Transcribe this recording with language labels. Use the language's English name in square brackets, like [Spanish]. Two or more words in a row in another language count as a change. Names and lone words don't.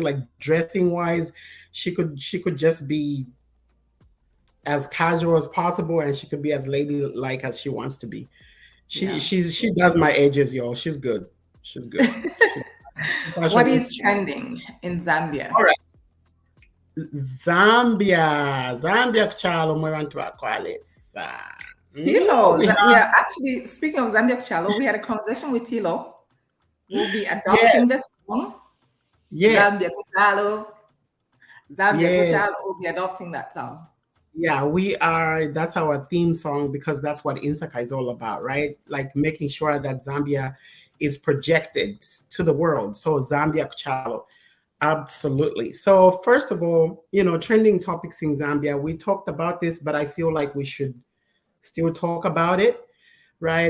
[English] Like dressing wise, she could just be as casual as possible, and she could be as ladylike as she wants to be. She Yeah. she's she does my edges, y'all. She's good. She's good. She's What fashion. is trending in Zambia? All right. [Bemba] Zambia kuchalo mwe bantu bakwalesa. [English] Tilo, We we have are actually speaking of Zambia Chalo. We had a conversation with Tilo. We'll be yes, adopting this song. yes, Zambia Kuchalo. Zambia yes. Kuchalo will be adopting that song. Yeah, we are. That's our theme song because that's what Insaka is all about, right? Like making sure that Zambia is projected to the world. So Zambia kuchalo. Absolutely. So first of all, trending topics in Zambia, we talked about this, but I feel like we should still talk about it, right?